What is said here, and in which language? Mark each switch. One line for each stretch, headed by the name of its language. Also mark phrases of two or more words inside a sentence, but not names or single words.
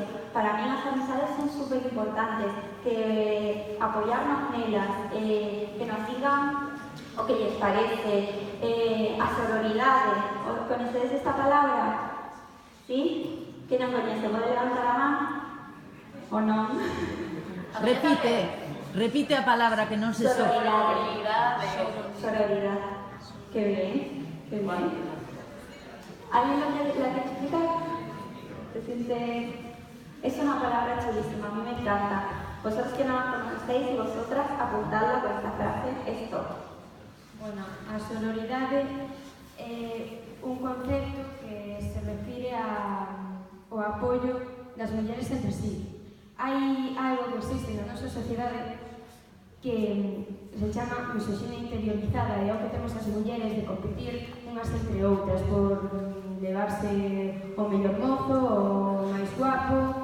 Spanish: Para mí
Galician: as amizades son super importantes, que apoyarnos nelas, que nos digan o que lles parece, a sororidade. Conocedes esta palabra? Sí? Que non coñece, pode levantar a man? O non? Repite a palabra que non se Sororidade. Sororidade.
Spanish: Que bien, que bien. ¿Alguien la que explica? Se siente... Es una palabra chulísima, a mí me encanta. Vosotros que no la conocéis y vosotras apuntadla con esta frase, esto. Bueno,
Galician: a sororidade é un concepto que se refire ao apoio das mulleres entre sí. Hai algo que existe na nosa sociedade que se chama misoxinia interiorizada, e é o que temos as mulleres de competir unhas entre outras por levarse o mellor mozo, o máis guapo.